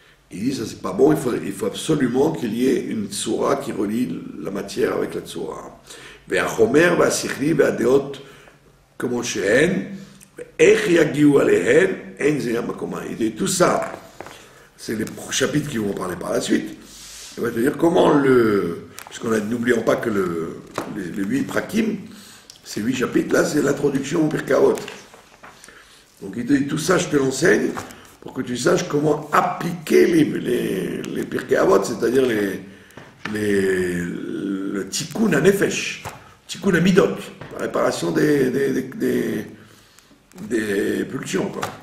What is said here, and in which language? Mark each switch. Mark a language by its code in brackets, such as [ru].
[fr] Il dit ça c'est pas bon, il faut absolument qu'il y ait une tsura qui relie la matière avec la tsura. [he] והחומר והשכלי והדעות כמו שהן, איך יגיעו עליהן, אין זה המקומה. [fr] Il dit tout ça, c'est les chapitres qui vont parler par la suite. Il va te dire comment n'oublions pas que les 8 prakim, ces 8 chapitres là, c'est l'introduction au Pirkei Avot. Donc il te dit tout ça, je te l'enseigne pour que tu saches comment appliquer les Pirkei Avot, c'est-à-dire le [he] tikkun hanefesh, tikkun hamidot, [fr] la réparation des pulsions, quoi.